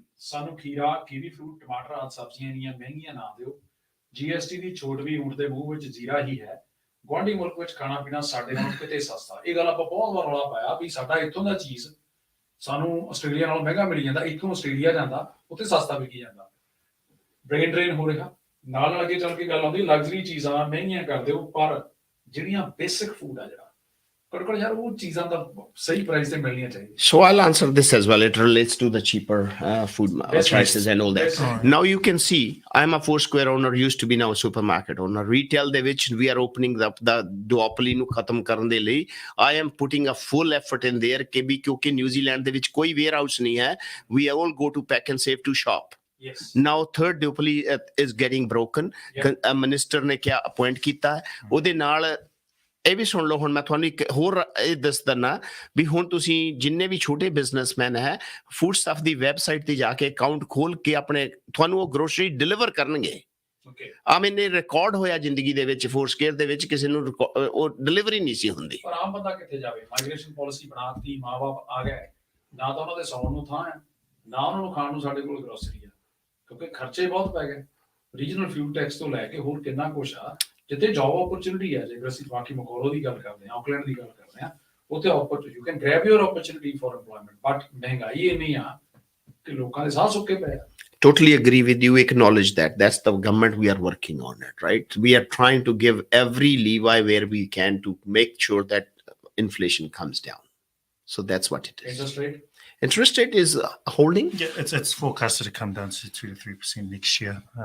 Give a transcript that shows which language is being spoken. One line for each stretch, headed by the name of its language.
Punjabi: ਸਾਨੂੰ ਖੀਰਾ kiwi fruit ਟਮਾਟਰ ਆਦਿ ਸਬਜ਼ੀਆਂ ਇੰਨੀਆਂ ਮਹਿੰਗੀਆਂ ਨਾ ਦਿਓ GST ਦੀ ਛੋਟ ਵੀ ਊਂਠ ਦੇ ਮੂੰਹ ਵਿੱਚ ਜ਼ੀਰਾ ਹੀ ਹੈ ਗੁਆਂਢੀ ਮੁਲਕ ਵਿੱਚ ਖਾਣਾ ਪੀਣਾ ਸਾਡੇ ਨਾਲੋਂ ਕਿਤੇ ਸਸਤਾ ਇਹ ਗੱਲ ਆਪਾਂ ਬਹੁਤ ਵਾਰ ਰੌਲਾ ਪਾਇਆ ਵੀ ਸਾਡਾ ਇੱਥੋਂ ਦਾ ਚੀਜ਼ ਸਾਨੂੰ ਆਸਟ੍ਰੇਲੀਆ ਨਾਲੋਂ ਮਹਿੰਗਾ ਮਿਲੀ ਜਾਂਦਾ ਇੱਥੋਂ ਆਸਟ੍ਰੇਲੀਆ ਜਾਂਦਾ ਉੱਥੇ ਸਸਤਾ ਵਿਕੀ ਜਾਂਦਾ ਬ੍ਰੇਨ ਡਰੇਨ ਹੋ ਰਿਹਾ ਨਾਲ ਅੱਗੇ ਚੱਲ ਕੇ ਗੱਲ ਆਉਂਦੀ ਲਗਜ਼ਰੀ ਚੀਜ਼ਾਂ ਮਹਿੰਗੀਆਂ ਕਰ ਦਿਓ ਪਰ ਜਿਹੜੀਆਂ ਬੇਸਿਕ ਫੂਡ ਆ ਜਿਹੜਾ ਘੱਟੋ ਯਾਰ ਉਹ ਚੀਜ਼ਾਂ ਦਾ ਸਹੀ ਪ੍ਰਾਈਸ ਤੇ ਮਿਲਣੀਆਂ ਚਾਹੀਦੀਆਂ
English: So I'll answer this as well. It relates to the cheaper food prices and all that. Now you can see, I'm a 4-square owner, used to be now a supermarket owner.
Punjabi: Retail ਦੇ ਵਿੱਚ
English: we are opening the duopoly
Punjabi: ਨੂੰ ਖਤਮ ਕਰਨ ਦੇ ਲਈ
English: I am putting a full effort in there
Punjabi: ਕਿ ਵੀ ਕਿਉਂਕਿ New Zealand ਦੇ ਵਿੱਚ ਕੋਈ warehouse ਨਹੀਂ ਹੈ.
English: We all go to Pack and Save to shop. Yes. Now third duopoly is getting broken.
Punjabi: Minister ਨੇ ਕਿਆ appoint ਕੀਤਾ ਉਹਦੇ ਨਾਲ ਇਹ ਵੀ ਸੁਣ ਲਓ ਹੁਣ ਮੈਂ ਤੁਹਾਨੂੰ ਇੱਕ ਹੋਰ ਇਹ ਦੱਸ ਦਿੰਦਾ ਵੀ ਹੁਣ ਤੁਸੀਂ ਜਿੰਨੇ ਵੀ ਛੋਟੇ ਬਿਜ਼ਨਸਮੈਨ ਹੈ ਫੂਡ ਸਟਫ ਦੀ ਵੈਬਸਾਈਟ ਤੇ ਜਾ ਕੇ ਅਕਾਊਂਟ ਖੋਲ ਕੇ ਆਪਣੇ ਤੁਹਾਨੂੰ ਉਹ ਗਰੋਸਰੀ ਡਿਲੀਵਰ ਕਰਨਗੇ ਆ ਮੈਨੇ ਰਿਕਾਰਡ ਹੋਇਆ ਜ਼ਿੰਦਗੀ ਦੇ ਵਿੱਚ 4-square ਦੇ ਵਿੱਚ ਕਿਸੇ ਨੂੰ ਉਹ ਡਿਲੀਵਰੀ ਨਹੀਂ ਸੀ ਹੁੰਦੀ ਪਰ ਆਮ ਬੰਦਾ ਕਿੱਥੇ ਜਾਵੇ ਮਾਈਗ੍ਰੇਸ਼ਨ ਪਾਲਿਸੀ ਬਣਾਤੀ ਮਾਂ-ਬਾਪ ਆ ਗਏ ਨਾ ਤਾਂ ਉਹਨਾਂ ਦੇ ਸੌਣ ਨੂੰ ਥਾਂ ਹੈ ਨਾ ਉਹਨਾਂ ਨੂੰ ਖਾਣ ਨੂੰ ਸਾਡੇ ਕੋਲ ਗਰੋਸਰੀ ਆ ਕਿਉਂਕਿ ਖਰਚੇ ਬਹੁਤ ਪੈ ਗਏ ਰੀਜਨਲ ਫਿਊਲ ਟੈਕਸ ਤੋਂ ਲੈ ਕੇ ਹੋਰ ਕਿੰਨਾ ਕੁਛ ਆ ਜਿੱਥੇ ਜੌਬ ਓਪਰਚੁਨਿਟੀ ਹੈ ਜੇਕਰ ਅਸੀਂ ਬਾਕੀ ਮਕੌਲੋ ਦੀ ਗੱਲ ਕਰਦੇ ਹਾਂ ਆਕਲੈਂਡ ਦੀ ਗੱਲ ਕਰਦੇ ਹਾਂ ਉੱਥੇ
English: you can grab your opportunity for employment
Punjabi: but ਮਹਿੰਗਾਈ ਇੰਨੀ ਆ ਕਿ ਲੋਕਾਂ ਦੇ ਸਾਹ ਸੁੱਕੇ ਪਏ ਆ
English: Totally agree with you. Acknowledge that. That's the government we are working on it, right? We are trying to give every leeway where we can to make sure that inflation comes down. So that's what it is. Interest rate? Interest rate is holding. Yeah, it's forecasted to come down to 2 to 3% next year.